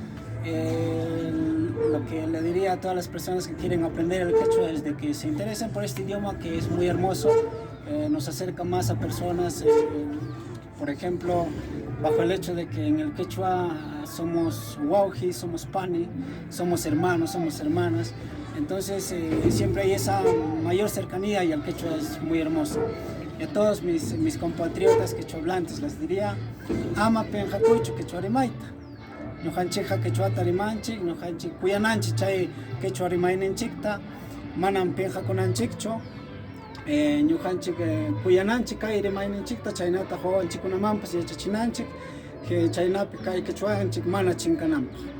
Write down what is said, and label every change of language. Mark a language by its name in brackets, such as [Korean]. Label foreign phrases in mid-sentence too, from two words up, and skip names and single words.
[Spanish] Lo que le diría a todas las personas que quieren aprender el quechua es de que se interesen por este idioma, que es muy hermoso, nos acerca más a personas, por ejemplo, bajo el hecho de que en el quechua somos wauji, somos pani, somos hermanos, somos hermanas. Entonces siempre hay esa mayor cercanía y el quechua es muy hermoso. Y a todos mis compatriotas quechuahablantes les diría, [Quechua] ama penjacuichu quechua rimaita. Ñujanchikqa quechuata rimanchik, ñujanchik kuyananchik chay quechua rimaynenchikta, manam penjakunanchikchu. Ñujanchik kuyananchik kay rimaynenchikta, chaynata wawanchikkunamanpas yachachinanchik, chaynapi kay quechuanchik mana chinkananpaq.